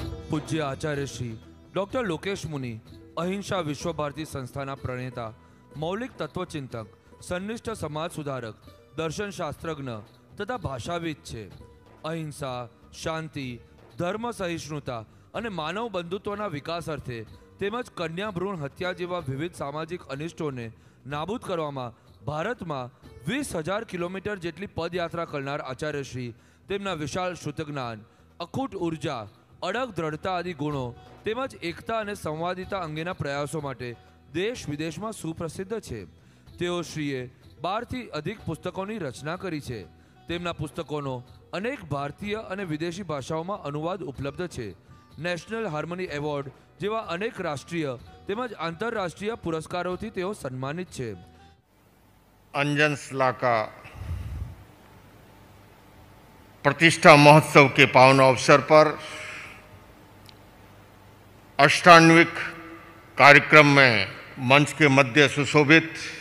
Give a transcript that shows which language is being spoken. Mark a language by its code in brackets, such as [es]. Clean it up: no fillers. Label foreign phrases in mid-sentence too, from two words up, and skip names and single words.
[gu] પૂજ્ય આચાર્ય શ્રી ડૉક્ટર લોકેશ મુનિ અહિંસા વિશ્વ ભારતી સંસ્થાના પ્રણેતા, મૌલિક તત્વચિંતક, સન્નિષ્ઠ સમાજ સુધારક, દર્શન શાસ્ત્રજ્ઞ તથા ભાષાવિદ છે। અહિંસા, શાંતિ, ધર્મ સહિષ્ણુતા અને માનવ બંધુત્વના વિકાસ અર્થે તેમજ કન્યા ભ્રૂણ હત્યા જેવા વિવિધ સામાજિક અનિષ્ટોને નાબૂદ કરવામાં ભારતમાં 20,000 કિલોમીટર જેટલી પદયાત્રા કરનાર આચાર્યશ્રી તેમના વિશાળ શ્રુતજ્ઞાન, અખૂટ ઉર્જા, અડગ દ્રઢતા આદિ ગુણો તેમજ એકતા અને સંવાદિતા અંગેના પ્રયાસો માટે દેશ વિદેશમાં સુપ્રસિદ્ધ છે। તેઓશ્રીએ 12થી અધિક પુસ્તકોની રચના કરી છે। તેમના પુસ્તકોનો અનેક ભારતીય અને વિદેશી ભાષાઓમાં અનુવાદ ઉપલબ્ધ છે। નેશનલ હાર્મની એવૉર્ડ જેવા અનેક રાષ્ટ્રીય તેમજ આંતરરાષ્ટ્રીય પુરસ્કારો થી તેઓ સન્માનિત છે। [hi] अंजन स्लाका प्रतिष्ठा महोत्सव के पावन अवसर पर अष्टान्विक कार्यक्रम में मंच के मध्य सुशोभित